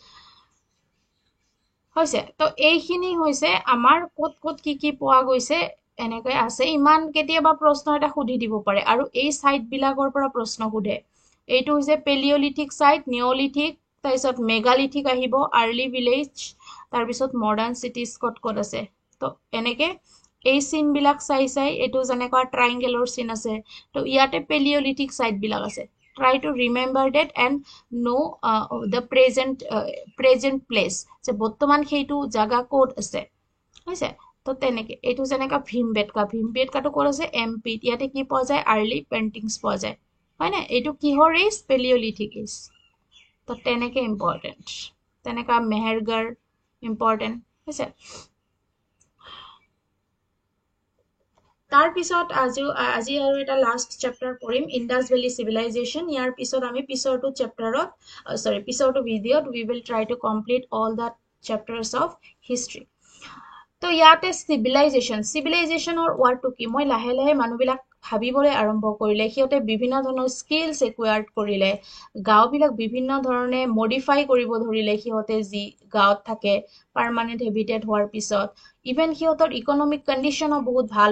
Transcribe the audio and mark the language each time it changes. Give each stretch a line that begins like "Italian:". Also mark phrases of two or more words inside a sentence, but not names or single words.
Assamese: হৈছে তো এইখিনি হৈছে আমাৰ কত কি পোৱা গৈছে এনেকৈ আছে ইমান কেতিয়াবা প্ৰশ্ন এটা সুধি দিব পাৰে আৰু এই সাইট বিলাকৰ পৰা প্ৰশ্ন সুধে এইটো হৈছে
English: Paleolithic site
Assamese: নিঅলিথিক তাৰপিছত মেগালিথিক আহিব
English: early village
Assamese: তাৰপিছত
English: modern cities
Assamese: কত আছে তো এনেকে এই চিন বিলাক চাই এইটো যেনেকুৱা ট্ৰাইংগেলৰ চিন আছে তো ইয়াতে
English: Paleolithic site
Assamese: বিলাক আছে
English: try to remember that and know the present place
Assamese: যে বৰ্তমান সেইটো জাগা ক'ত আছে হৈছে তো তেনেকে এইটো যেনেকা ভীমবেটকাটো ক'ত আছে এমপি ইয়াতে কি পোৱা যায়
English: early paintings
Assamese: পোৱা যায় হয় না এইটো কিহৰ এজ
English: Paleolithic age
Assamese: তো তেনেকে ইম্পৰ্টেণ্ট তেনেকা মেহেৰগড় ইম্পৰ্টেণ্ট হৈছে তাৰ পিছত আজি আৰু এটা
English: last chapter
Assamese: পঢ়িম
English: Indus Valley Civilization
Assamese: ইয়াৰ পিছত আমি পিছৰটো চেপ্টাৰত পিছৰটো ভিডিঅ'ত
English: we will try to complete all the chapters of history
Assamese: তো ইয়াতে চিভিলাইজেশ্যনৰ ৱাৰ্ডটো কি মই লাহে লাহে মানুহবিলাক ভাবিবলৈ আৰম্ভ কৰিলে সিহঁতে বিভিন্ন ধৰণৰ
English: skills acquired
Assamese: কৰিলে গাঁওবিলাক বিভিন্ন ধৰণে মডিফাই কৰিব ধৰিলে সিহঁতে যি গাঁৱত থাকে
English: permanent habitat
Assamese: হোৱাৰ পিছত ইভেন সিহঁতৰ
English: economic condition
Assamese: বহুত ভাল